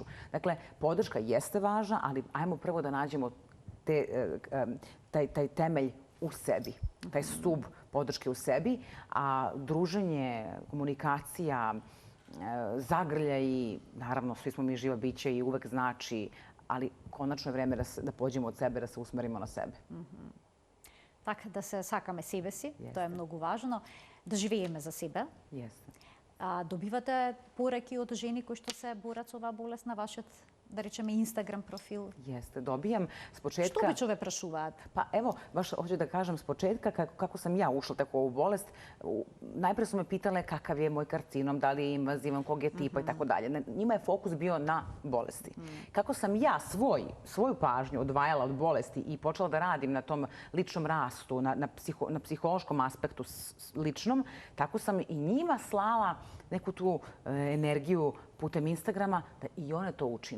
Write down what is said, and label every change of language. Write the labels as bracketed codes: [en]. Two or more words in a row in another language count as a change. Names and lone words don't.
[sr] Dakle, podrška jeste važna, ali ajmo prvo da nađemo taj temelj u sebi, taj stub podrške u sebi, a druženje, komunikacija, zagrljaj i naravno svi smo mi živa bića i uvek znači, ali konačno je vreme da pođemo od sebe, da se usmerimo na sebe. [mk] Така, да се сакаме себе си, тоа е многу важно, да живееме за себе. Добивате пораки од жени кои што се борат со оваа болест на вашиот, да речеме, Instagram профил? [sr] Jeste, dobijam s početka... [mk] Што обично ве прашуваат? [sr] Pa evo, baš hoću da kažem s početka kako sam ja ušla tako u ovu bolest. Najpre su me pitale kakav je moj karcinom, da li je invazivan, kog je tipa i tako dalje. Njima je fokus bio na bolesti. Kako sam ja svoju pažnju odvajala od bolesti i počela da radim na tom ličnom rastu, na psihološkom aspektu ličnom, tako sam i njima slala neku tu energiju putem Instagrama da i one to učine.